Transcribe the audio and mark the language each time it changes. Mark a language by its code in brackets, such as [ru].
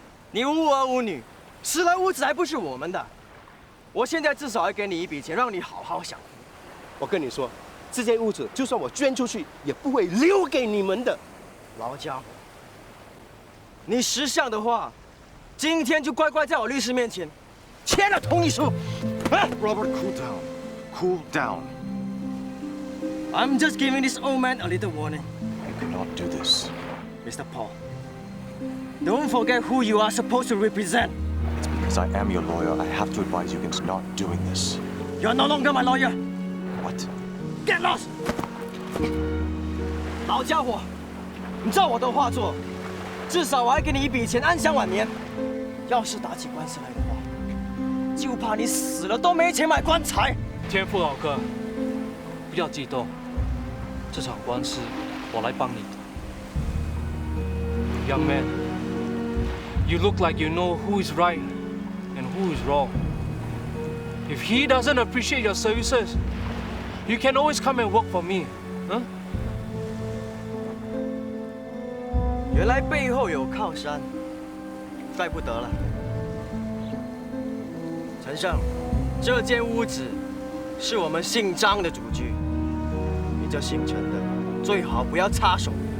[zh] 你无儿无女，10来屋子还不是我们的。我现在至少要给你一笔钱，让你好好享福。我跟你说，这间屋子就算我捐出去，也不会留给你们的。老家伙，你识相的话，今天就乖乖在我律师面前签了同意书。 [en] Robert, cool down. Cool down. I'm just giving this old man a little warning. You cannot do this. Mr. Paul, don't forget who you are supposed to represent. It's because I am your lawyer. I have to advise you against not doing this. You're no longer my lawyer. What? Get lost! [zh] 老家伙，你照我的话做，至少我还给你一笔钱，安享晚年。要是打起官司来的话，就怕你死了都没钱买棺材。天父老哥，不要激动，这场官司我来帮你的。 Young man, you look like you know who is right and who is wrong. If he doesn't appreciate your services, you can always come and work for me. Huh? 原来背后有靠山，怪不得了。陈胜，这间屋子是我们姓张的祖居，你这姓陈的最好不要插手。